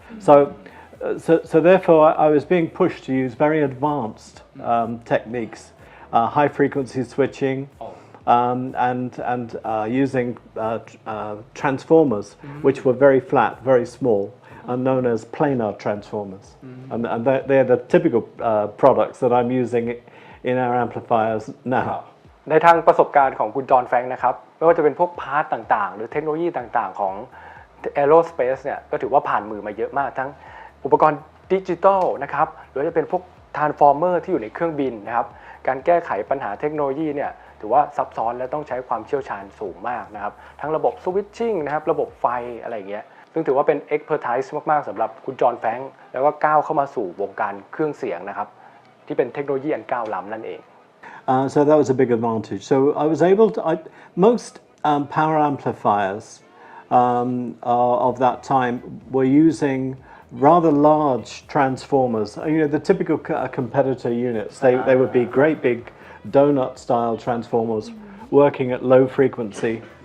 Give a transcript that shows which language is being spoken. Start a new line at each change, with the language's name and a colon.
English: So therefore, I was being pushed to use very advanced techniques, high frequency switching, and using transformers, which were very flat, very small, and known as planar transformers. And they're the typical products that I'm using in our amplifiers now.
Thai: ในทางประสบการณ์ของคุณจอห์นแฟรงค์นะครับไม่ว่าจะเป็นพวกพาร์ตต่างๆหรือเทคโนโลยีต่างๆของ Aerospace เนี่ยก็ถือว่าผ่านมือมาเยอะมากทั้งอุปกรณ์ดิจิตอลนะครับหรือจะเป็นพวก Transformer ที่อยู่ในเครื่องบินนะครับการแก้ไขปัญหาเทคโนโลยีเนี่ยถือว่าซับซ้อนและต้องใช้ความเชี่ยวชาญสูงมากนะครับทั้งระบบสวิตชิ่งนะครับระบบไฟอะไรอย่างเงี้ยซึ่งถือว่าเป็น expertise มากๆสำหรับคุณจอห์นแฟรงค์แล้วก็ก้าวเข้ามาสู่วงการเครื่องเสียงนะครับที่เป็นเทคโนโลยีอันก้าวล้ำนั่นเอง
English: So that was a big advantage. So I was able to, most power amplifiers of that time were using rather large transformers. You know, the typical competitor units, they would be great big donut-style transformers working at low frequency.